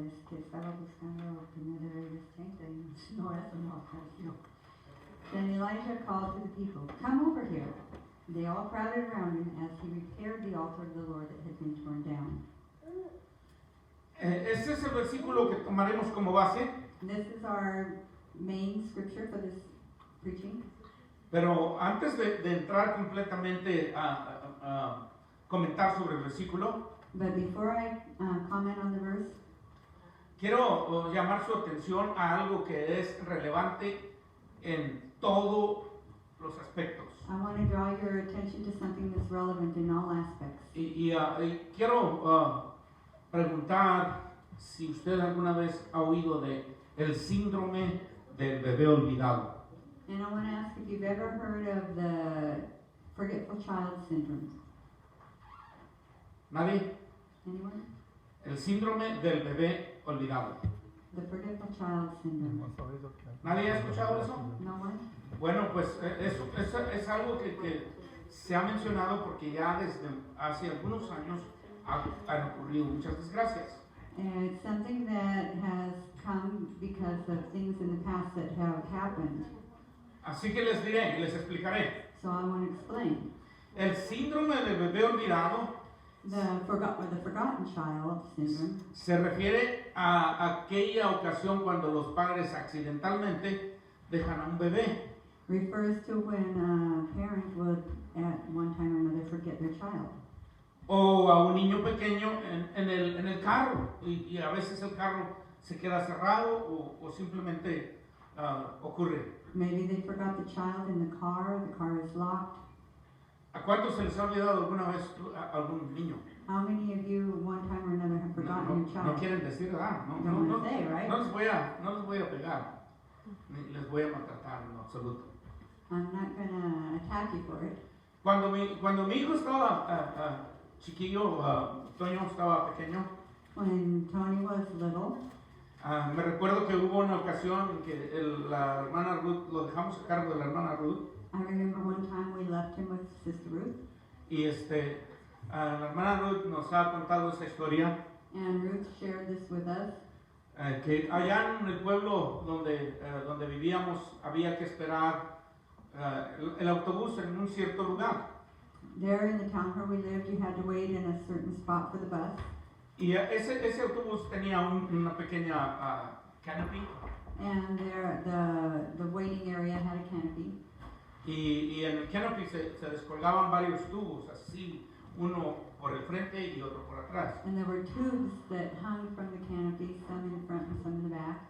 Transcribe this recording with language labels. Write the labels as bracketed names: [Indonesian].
[Spanish] Estaba buscando primero Reyes 30 y no, eso no apareció. [English] Then Elijah called to the people, "Come over here." They all crowded around him as he repaired the altar of the Lord that had been torn down. [Spanish] Este es el versículo que tomaremos como base. [English] This is our main scripture for this preaching. [Spanish] Pero antes de entrar completamente a comentar sobre el versículo, But before I comment on the verse, quiero llamar su atención a algo que es relevante en todo los aspectos. [English] I want to draw your attention to something that's relevant in all aspects. [Spanish] Y quiero preguntar si usted alguna vez ha oído de el síndrome del bebé olvidado. [English] And I want to ask if you've ever heard of the forgetful child syndrome. [Spanish] ¿Nadie? [English] Anyone? [Spanish] El síndrome del bebé olvidado. [English] The forgetful child syndrome. [Spanish] ¿Nadie ha escuchado eso? [English] No one? [Spanish] Bueno, pues eso es algo que se ha mencionado porque ya desde hace algunos años han ocurrido muchas desgracias. [English] And it's something that has come because of things in the past that have happened. [Spanish] Así que les diré, les explicaré. [English] So I want to explain. [Spanish] El síndrome del bebé olvidado [English] The forgotten child syndrome [Spanish] se refiere a aquella ocasión cuando los padres accidentalmente dejan a un bebé [English] refers to when a parent would at one time or another forget their child. [Spanish] o a un niño pequeño en el carro y a veces el carro se queda cerrado o simplemente ocurre. [English] Maybe they forgot the child in the car is locked. [Spanish] ¿A cuántos se les ha olvidado alguna vez a algún niño? [English] How many of you one time or another have forgotten your [Spanish] No [English] child? [Spanish] quieren decir, ¿verdad? No [English] Don't want to say, right? [Spanish] les voy a pegar, ni les voy a maltratar en lo absoluto. [English] I'm not going to attack you for it. [Spanish] Cuando mi hijo estaba chiquillo, Toño estaba pequeño, [English] When Tony was little, [Spanish] me recuerdo que hubo una ocasión en que la hermana Ruth, lo dejamos a cargo de la hermana Ruth, [English] I remember one time we left him with Sister Ruth, [Spanish] y la hermana Ruth nos ha contado esa historia, [English] and Ruth shared this with us, [Spanish] que allá en el pueblo donde vivíamos había que esperar el autobús en un cierto lugar. [English] There in the town where we lived, you had to wait in a certain spot for the bus. [Spanish] Y ese autobús tenía una pequeña canopy. [English] And there, the waiting area had a canopy. [Spanish] Y en el canopy se descolgaban varios tubos, así, uno por el frente y otro por atrás. [English] And there were tubes that hung from the canopy, some in front and some in the back.